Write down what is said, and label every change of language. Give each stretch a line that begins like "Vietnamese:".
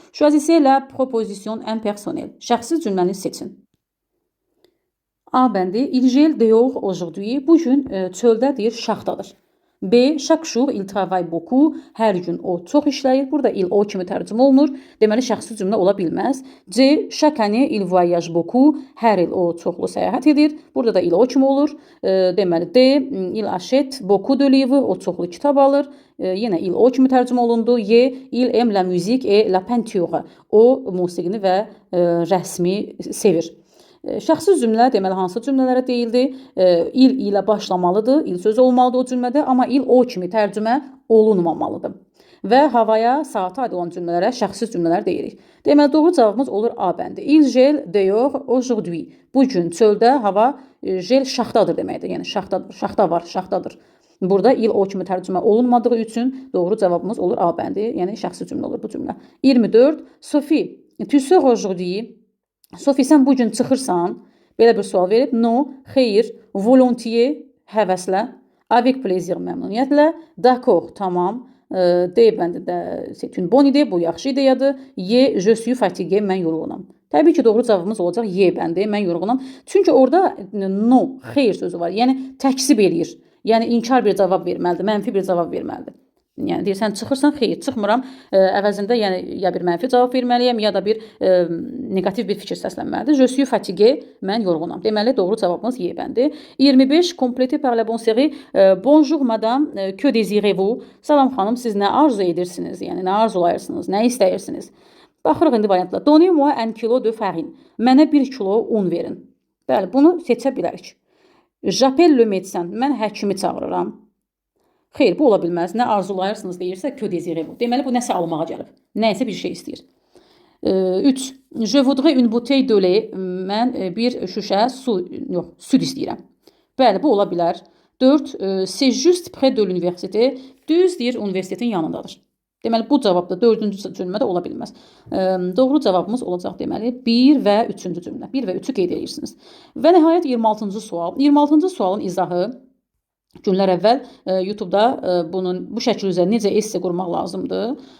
French: Choisissez la proposition impersonnelle.
Azerbaijani: Şəxsi cümləni seçin. A bəndi,
French: il gèle dehors aujourd'hui.
Azerbaijani: Bu gün çöldədir, şaxtadır. B.
French: Chaque jour il travaille beaucoup.
Azerbaijani: Hər gün o çox işləyir. Burada il o kimi tərcümə olunur. Deməli, şəxsi cümlə ola bilməz. C.
French: Chaque année il voyage beaucoup.
Azerbaijani: Hər il o çoxlu səyahət edir. Burada da il o kimi olur. Deməli, D.
French: Il achète beaucoup de livres.
Azerbaijani: O çoxlu kitab alır. Yenə il o kimi tərcümə olundu. Y.
French: Il aime la musique et la peinture.
Azerbaijani: O musiqini və rəsmi sevir. Şəxsi cümlə deməli hansı cümlələrə deyildi? Il ilə başlamalıdır, il sözü olmalıdır o cümlədə, amma il o kimi tərcümə olunmamalıdır. Və havaya, saata aid olan cümlələrə şəxsi cümlələr deyirik. Deməli, doğru cavabımız olur A bəndi.
French: Il gèle dehors aujourd'hui.
Azerbaijani: Bu gün çöldə hava gel şaxtadır deməkdir. Yəni şaxta var, şaxtadır. Burada il o kimi tərcümə olunmadığı üçün doğru cavabımız olur A bəndi. Yəni şəxsi cümlə olur bu cümlə. 24.
French: Sophie, tu sors aujourd'hui.
Azerbaijani: Sophie, sən bu gün çıxırsan? Belə bir sual verib. No, xeyr,
French: volontiers,
Azerbaijani: həvəslə,
French: avec plaisir,
Azerbaijani: məmnuniyyətlə,
French: d'accord,
Azerbaijani: tamam, D bəndi də
French: c'est une bonne idée,
Azerbaijani: bu yaxşı ideyadır.
French: Y, je suis fatigué,
Azerbaijani: mən yorğunam. Təbii ki, doğru cavabımız olacaq Y bəndi, mən yorğunam. Çünki orada no, xeyr sözü var. Yəni təksib eləyir. Yəni inkar bir cavab verməlidir, mənfi bir cavab verməlidir. Yəni deyirsən çıxırsan, xeyr, çıxmıram. Əvəzində yəni ya bir mənfi cavab verməliyəm, ya da bir negativ bir fikir səslənməlidir.
French: Je suis fatigué,
Azerbaijani: mən yorğunam. Deməli, doğru cavabımız Y bəndi. 25.
French: Complété par la bonne série. Bonjour madame, que désirez-vous?
Azerbaijani: Salam xanım, siz nə arzu edirsiniz? Yəni nə arzulayırsınız, nə istəyirsiniz? Baxırıq indi variantla.
French: Donnez-moi un kilo de farine.
Azerbaijani: Mənə 1 kilo un verin. Bəli, bunu seçə bilərik.
French: J'appelle le médecin.
Azerbaijani: Mən həkimi çağırıram. Xeyr, bu ola bilməz. Nə arzulayırsınız deyirsə,
French: que désirez-vous.
Azerbaijani: Deməli, bu nəsə almağa gəlib. Nəyisə bir şey istəyir. 3.
French: Je voudrais une bouteille de lait.
Azerbaijani: Mən bir şüşə süd istəyirəm. Bəli, bu ola bilər. 4.
French: C'est juste près de l'université.
Azerbaijani: Düz deyir, universitetin yanındadır. Deməli, bu cavabda 4-cü cümlədə ola bilməz. Doğru cavabımız olacaq deməli 1 və 3-cü cümlə. 1 və 3-ü qeyd edirsiniz. Və nəhayət 26-cı sual. 26-cı sualın izahı günlər əvvəl YouTube-da bu şəkil üzrə necə esse qurmaq lazımdır.